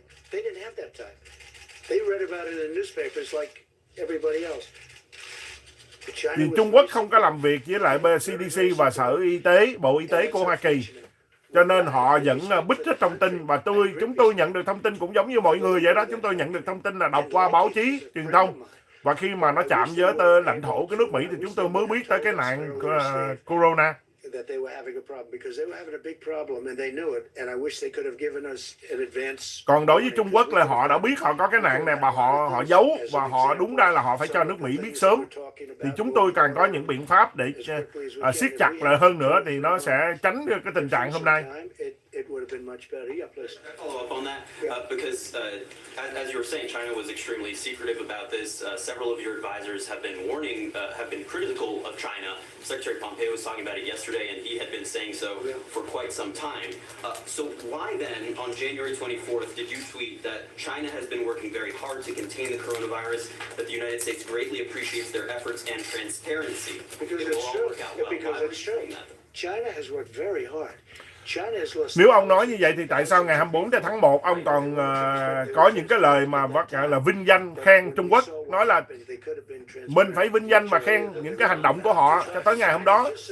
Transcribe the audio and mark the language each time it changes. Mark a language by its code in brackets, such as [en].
[en] They didn't have that time. They read about it in newspapers like everybody else. [vi] Vì Trung Quốc không có làm việc với lại CDC và Sở Y tế, Bộ Y tế của Hoa Kỳ. Cho nên họ vẫn bích hết thông tin và chúng tôi nhận được thông tin cũng giống như mọi người vậy đó. Chúng tôi nhận được thông tin là đọc qua báo chí, truyền thông. Và khi mà nó chạm với tới lãnh thổ của nước Mỹ thì chúng tôi mới biết tới cái nạn corona. [en] That they were having a problem because they were having a big problem and they knew it and I wish they could have given us an advance. [vi] Còn đối với Trung Quốc là họ đã biết họ có cái nạn này mà họ giấu và họ đúng ra là họ phải cho nước Mỹ biết sớm. Thì chúng tôi cần có những biện pháp để siết chặt lại hơn nữa thì nó sẽ tránh cái tình trạng hôm nay. [en] It would have been much better. Yeah, please. Follow up on that because as you were saying, China was extremely secretive about this. Several of your advisors have been warning, have been critical of China. Secretary Pompeo was talking about it yesterday, and he had been saying so for quite some time. So why then, on January 24th, did you tweet that China has been working very hard to contain the coronavirus, that the United States greatly appreciates their efforts and transparency? Because it's true. Because it's true. China has worked very hard. [vi] Nếu ông nói như vậy thì tại sao ngày 24 tháng 1 ông còn có những cái lời mà gọi là vinh danh khen Trung Quốc, nói là mình phải vinh danh và khen những cái hành động của họ cho tới ngày hôm đó.